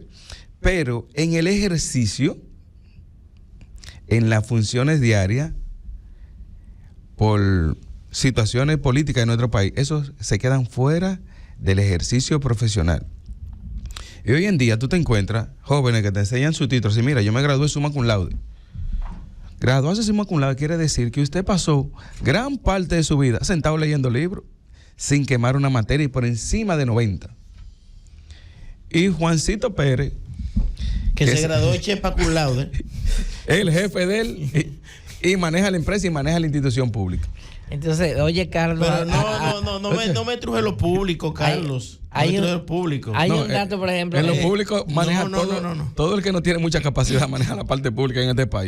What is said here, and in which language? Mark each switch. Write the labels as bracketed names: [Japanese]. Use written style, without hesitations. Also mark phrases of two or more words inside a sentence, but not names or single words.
[Spanish] Pero en el ejercicio, en las funciones diarias, por situaciones políticas en nuestro país, esos se quedan fuera del ejercicio profesional. Y hoy en día tú te encuentras jóvenes que te enseñan su título. Si mira, yo me gradué [Latin] summa cum laude. [Spanish] Graduarse [Latin] summa cum laude [Spanish] quiere decir que usted pasó gran parte de su vida sentado leyendo libros, sin quemar una materia y por encima de 90. Y Juancito Pérez, que se graduó de chepa [Latin] cum laude, [Spanish] el jefe de él, y maneja la empresa y maneja la institución pública. Entonces, oye, Carlos. Pero no me truje lo público, Carlos. Hay un dato, por ejemplo. En lo público maneja todo el que no tiene mucha capacidad maneja la parte pública en este país.